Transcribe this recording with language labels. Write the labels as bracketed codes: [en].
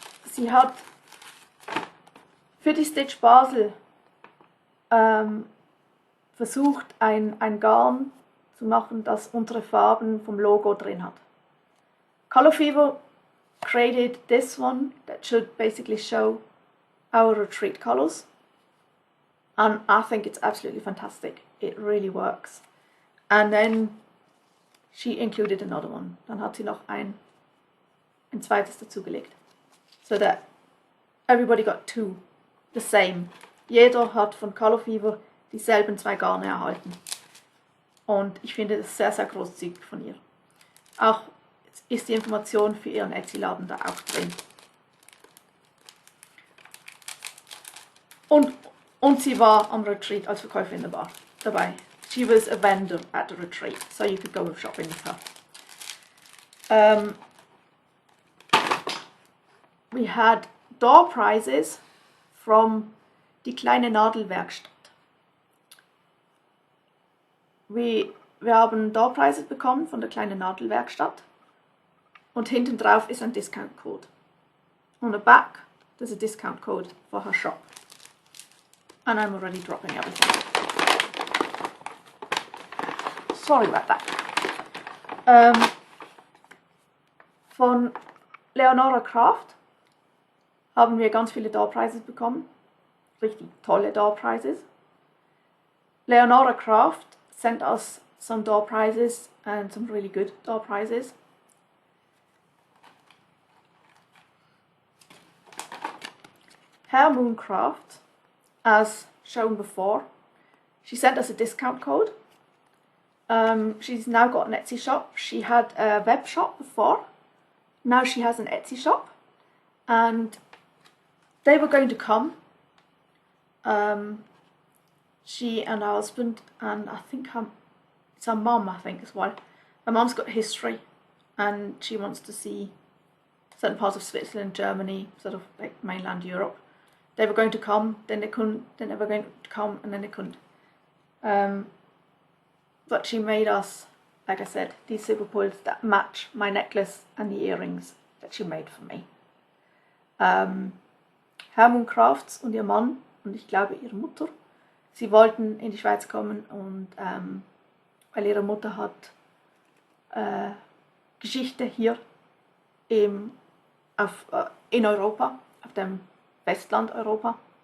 [de] Sie hat für die StitchBasel versucht, ein Garn zu machen, das unsere Farben vom Logo drin hat. [en] Colourfever created this one that should basically show our retreat colors, and I think it's absolutely fantastic. It really works. And then she included another one. [de] Dann hat sie noch ein zweites dazugelegt. [en] So that everybody got two, the same. [de] Jeder hat von Colourfever dieselben 2 Garne erhalten. Und ich finde das sehr, sehr großzügig von ihr. Auch ist die Information für ihren Etsy-Laden da auch drin. Und sie war am Retreat als Verkäuferin dabei. [en] She was a vendor at the retreat, so you could go shopping with her. We had door prizes from die kleine Nadelwerkstatt. [de] Wir haben door prizes bekommen von der kleinen Nadelwerkstatt. Und hinten drauf ist ein Discount Code. [en] On the back, there's a discount code for her shop. And I'm already dropping everything. Sorry about that. [de] Von Leonora Craft haben wir ganz viele door prizes bekommen. Richtig tolle door prizes. [en] Leonora Craft sent us some door prizes and some really good door prizes. Hare Craft, as shown before, she sent us a discount code. She's now got an Etsy shop. She had a web shop before. Now she has an Etsy shop. And they were going to come. She and her husband, and I think it's her mum, I think, as well. Her mum's got history, and she wants to see certain parts of Switzerland, Germany, sort of like mainland Europe. They were going to come, then they couldn't, then they were going to come, and then they couldn't. But she made us, like I said, these silver pulls that match my necklace and the earrings that she made for me. [de] Hare Crafts und ihr Mann und ich glaube ihre Mutter, sie wollten in die Schweiz kommen und weil ihre Mutter hat Geschichte hier in Europa, auf dem Festland Europa.